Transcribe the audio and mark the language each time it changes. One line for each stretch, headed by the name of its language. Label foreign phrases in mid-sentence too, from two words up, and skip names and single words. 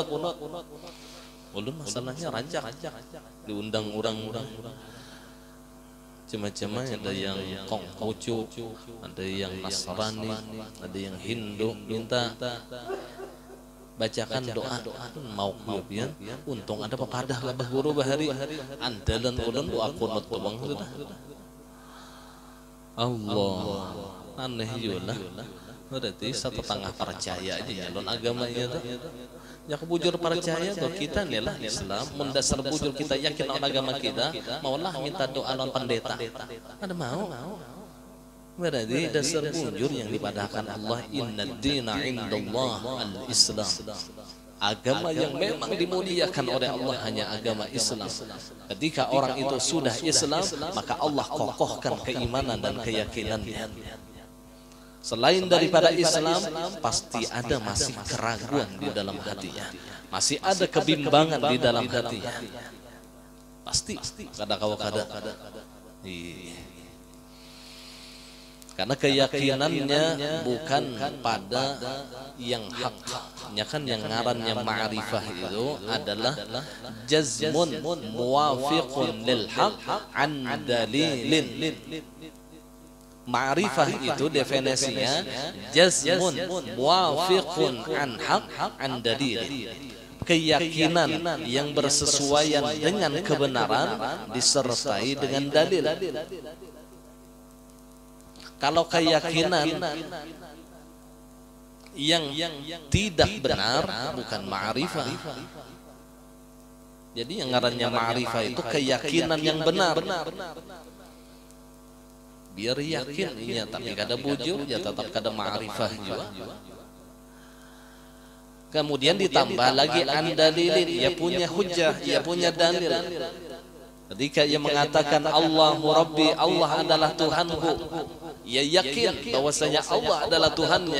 Banjar: Ulun masalahnya rancak diundang orang-orang macam-macam, ada yang Konghucu, ada yang Nasrani, ada yang Hindu, minta bacakan doa mau kemudian untung ada pepadah Abah Guru Bahari andalan ulun doa kunut tuang sudah. Allah aneh juga, berarti satu tengah percaya aja nyalon agamanya tuh. Ya bujur percaya tuh kita nih lah Islam, mendasar bujur kita yakin on agama kita, maulah minta doa non pendeta. Ada mau? Berarti dasar bujur yang dipadahkan Allah,
Arabic: إن الدين عند الله الإسلام.
Indonesian: Agama yang memang dimuliakan oleh Allah hanya agama Islam. Ketika orang itu sudah Islam, maka Allah kokohkan keimanan dan keyakinannya. Selain daripada Islam, pasti ada masih keraguan di dalam hatinya, masih ada kebimbangan di dalam hatinya.
Banjar: Pasti kada.
Indonesian: Karena keyakinannya bukan pada yang hak.
Banjar: Kan yang ngarannya ma'rifah itu adalah
Arabic: جزم موافق للحق عن دليل.
Indonesian: Ma'rifah itu definisinya
Arabic: جزم موافق عن حق عن دليل.
Indonesian: Keyakinan yang bersesuaian dengan kebenaran disertai dengan dalil. Kalau keyakinan yang tidak benar bukan ma'rifah.
Banjar: Jadi yang ngarannya ma'rifah itu keyakinan yang benar. Biar yakin inya tapi kada bujur ya tetap kada ma'rifah juga.
Indonesian: Kemudian ditambah lagi andalilin, ia punya hujjah, ia punya dalil. Ketika ia mengatakan
Arabic: الله ربي,
Indonesian: Allah adalah Tuhanku, ia yakin bahwasanya Allah adalah Tuhannya.